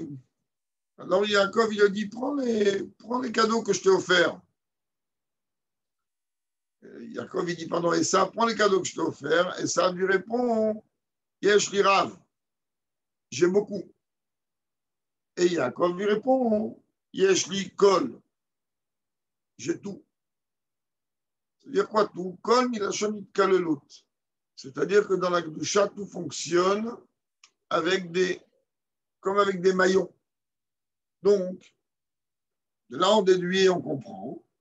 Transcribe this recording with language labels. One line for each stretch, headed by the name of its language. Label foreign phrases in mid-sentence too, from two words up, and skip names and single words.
French: Alors Yaakov, il a dit, prends les cadeaux que je t'ai offerts. Yaakov, il dit, pardon, Esav, prends les cadeaux que je t'ai offerts. Esav lui répond,
Hebrew: יש לי רב,
French: j'ai beaucoup. Et Yaakov lui répond,
Hebrew: יש לי כל,
French: j'ai tout. C'est-à-dire quoi tout?
Hebrew: כל מלשון התכללות.
French: C'est-à-dire que dans la Kedusha, tout fonctionne comme avec des maillons. Donc, de là on déduit, on comprend.